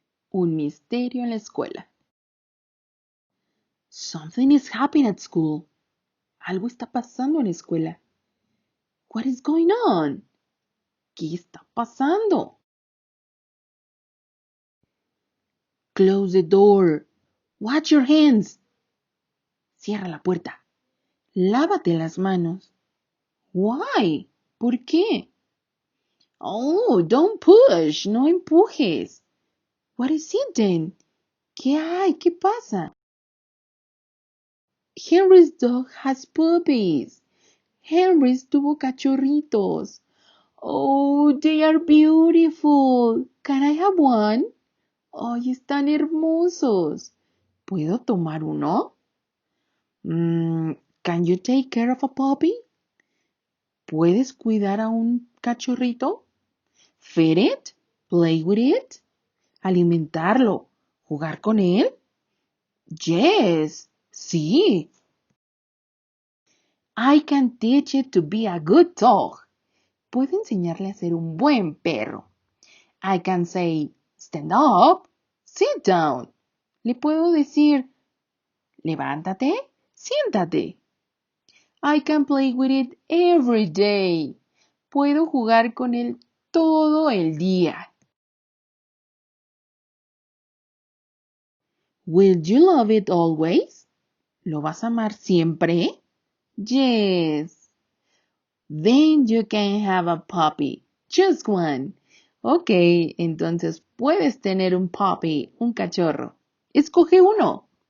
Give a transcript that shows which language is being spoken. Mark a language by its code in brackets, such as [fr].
[es] Un misterio en la escuela. [en] Something is happening at school. [es] Algo está pasando en la escuela. [en] What is going on? [es] ¿Qué está pasando? [en] Close the door. Wash your hands. [es] Cierra la puerta. Lávate las manos. [en] Why? [es] ¿Por qué? [en] Oh, don't push. [es] No empujes. [en] What is it then? [es] ¿Qué hay? ¿Qué pasa? [en] Henry's dog has puppies. [es] Henry's tuvo cachorritos. [en] Oh, they are beautiful. Can I have one? [es] Ay, están hermosos. ¿Puedo tomar uno? [en] Can you take care of a puppy? [es] ¿Puedes cuidar a un cachorrito? [en] Feed it? Play with it? [es] ¿Alimentarlo? ¿Jugar con él? [en] Yes, [es] sí. [en] I can teach it to be a good dog. [es] Puedo enseñarle a ser un buen perro. [en] I can say, stand up, sit down. [es] Le puedo decir, levántate, siéntate. [en] I can play with it every day. [es] Puedo jugar con él todo el día. [en] Will you love it always? [es] ¿Lo vas a amar siempre? [en] Yes. Then you can have a puppy. Just one. [es] Ok, entonces puedes tener un puppy, un cachorro. Escoge uno.